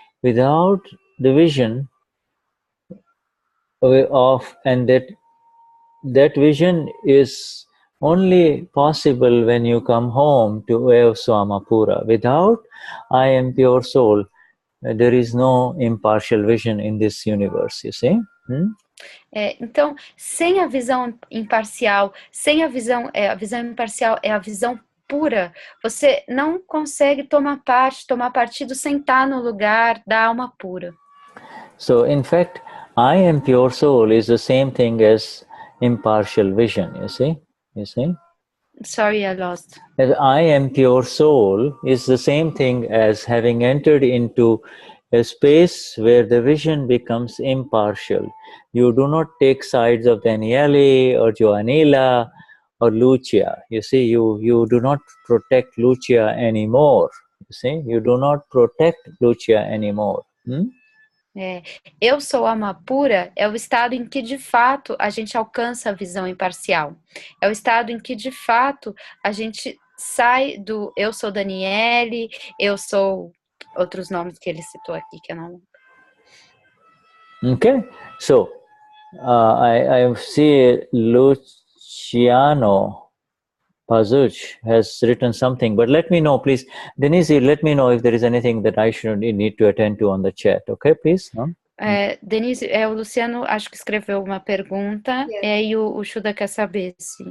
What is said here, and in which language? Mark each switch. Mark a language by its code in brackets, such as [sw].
[en] Without the vision of, and that vision is only possible when you come home to Swamapura. Without I am pure soul, there is no impartial vision in this universe, you see? [pt] Então, sem a visão imparcial, a visão imparcial é a visão pura, você não consegue tomar partido, sentar no lugar da alma pura. [en] So, in fact, I am pure soul is the same thing as impartial vision, you see? Sorry, I lost. As I am pure soul is the same thing as having entered into a space where the vision becomes impartial. You do not take sides of Danielle or Joanila or Lucia. You see, you do not protect Lucia anymore. You see, you do not protect Lucia anymore. [pt] Eu sou alma pura é o estado em que de fato a gente alcança a visão imparcial. É o estado em que de fato a gente sai do eu sou Danielle, eu sou outros nomes que ele citou aqui que eu não. [en] Okay, so I see Luciano Pazuch has written something, but let me know, please. Denize, let me know if there is anything that I should need to attend to on the chat, okay, please? [pt] Denize, o Luciano acho que escreveu uma pergunta, e o Shuddha quer saber se...